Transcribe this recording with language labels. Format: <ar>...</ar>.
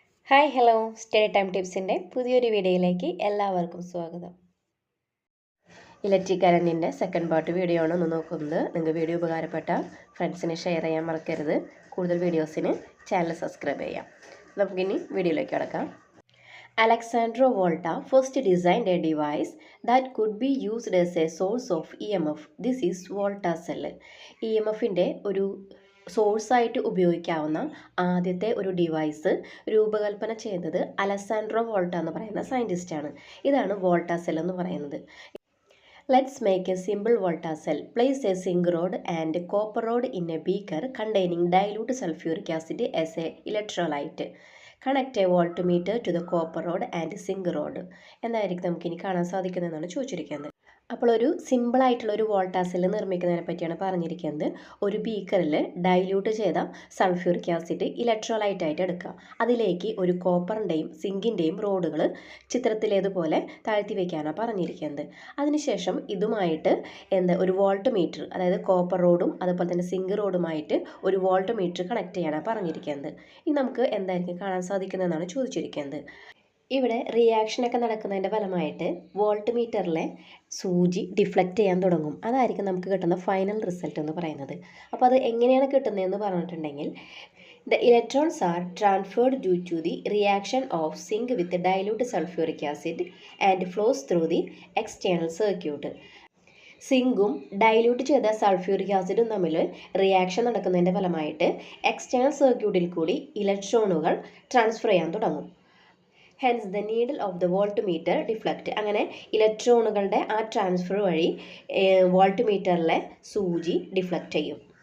<ml>Hi hello study time ടിപ്സിൻ്റെ പുതിയൊരു വീഡിയോയിലേക്ക് എല്ലാവർക്കും സ്വാഗതം. ഇലക്ട്രിക് കറണ്ടിൻ്റെ സെക്കൻഡ് പാർട്ട് വീഡിയോ ആണ് ഒന്ന് നോക്കുന്നത്. നിങ്ങൾക്ക് വീഡിയോ ഉപകാരപ്പെട്ട ഫ്രണ്ട്സിന് ഷെയർ ചെയ്യാൻ മറക്കരുത്. കൂടുതൽ വീഡിയോസിന് ചാനൽ സബ്സ്ക്രൈബ് ചെയ്യാം. നമുക്കിനി വീഡിയോയിലേക്ക് കടക്കാം.</ml> <en>Alexandro Volta first designed a device that could be used as a source of EMF. This is Volta cell.</en> <ml>EMFിൻ്റെ ഒരു സോഴ്സായിട്ട് ഉപയോഗിക്കാവുന്ന ആദ്യത്തെ ഒരു ഡിവൈസ് രൂപകൽപ്പന ചെയ്തത് അലസാൻഡ്രോ വോൾട്ട എന്ന് പറയുന്ന സയൻറ്റിസ്റ്റാണ്. ഇതാണ് വോൾട്ട സെൽ എന്ന് പറയുന്നത്.</ml> <en>Let's make a simple volta cell. Place a zinc rod and copper rod in a beaker containing dilute sulfuric acid as a electrolyte. Connect a voltmeter to the copper rod and zinc rod.</en> <ml>എന്തായിരിക്കും നമുക്കിനി കാണാൻ സാധിക്കുന്നതെന്നാണ് ചോദിച്ചിരിക്കുന്നത്. അപ്പോൾ ഒരു സിമ്പിളായിട്ടുള്ള ഒരു വോൾട്ടാ cell നിർമ്മിക്കുന്നതിനെ പറ്റിയാണ് പറഞ്ഞിരിക്കുന്നത്. ഒരു ബീക്കറിൽ ഡൈല്യൂട്ട് ചെയ്ത സൾഫ്യൂറിക് ആസിഡ് ഇലക്ട്രോലൈറ്റ് ആയിട്ട് എടുക്കുക. അതിലേക്ക് ഒരു കോപ്പറിൻ്റെയും സിങ്കിൻ്റെയും റോഡുകൾ ചിത്രത്തിലേതുപോലെ താഴ്ത്തി വയ്ക്കാനാണ് പറഞ്ഞിരിക്കുന്നത്. അതിനുശേഷം ഇതുമായിട്ട് ഒരു വോൾട്ട് മീറ്റർ, അതായത് കോപ്പർ റോഡും അതുപോലെ തന്നെ സിങ്ക് റോഡുമായിട്ട് ഒരു വോൾട്ട് മീറ്റർ കണക്ട് ചെയ്യാനാണ് പറഞ്ഞിരിക്കുന്നത്. ഇനി നമുക്ക് എന്തായിരിക്കും കാണാൻ സാധിക്കുന്നതെന്നാണ് ചോദിച്ചിരിക്കുന്നത്. ഇവിടെ റിയാക്ഷനൊക്കെ നടക്കുന്നതിൻ്റെ ഫലമായിട്ട് വോൾട്ട് മീറ്ററിലെ സൂചി ഡിഫ്ലക്റ്റ് ചെയ്യാൻ തുടങ്ങും. അതായിരിക്കും നമുക്ക് കിട്ടുന്ന ഫൈനൽ റിസൾട്ട് എന്ന് പറയുന്നത്. അപ്പോൾ അത് എങ്ങനെയാണ് കിട്ടുന്നതെന്ന് പറഞ്ഞിട്ടുണ്ടെങ്കിൽ,</ml> <en>the electrons are transferred due to the reaction of zinc with dilute sulfuric acid and flows through the external circuit.</en> <ml>സിങ്കും dilute ചെയ്ത സൾഫ്യൂറിക് ആസിഡും തമ്മിൽ റിയാക്ഷൻ നടക്കുന്നതിൻ്റെ ഫലമായിട്ട് എക്സ്റ്റേണൽ സർക്യൂട്ടിൽ കൂടി ഇലക്ട്രോണുകൾ ട്രാൻസ്ഫർ ചെയ്യാൻ തുടങ്ങും.</ml> <en>Hence the needle of the voltmeter deflect.</en> <ml>അങ്ങനെ ഇലക്ട്രോണുകളുടെ ആ ട്രാൻസ്ഫർ വഴി വോൾട്ട് മീറ്ററിലെ സൂചി ഡിഫ്ലക്റ്റ് ചെയ്യും.</ml>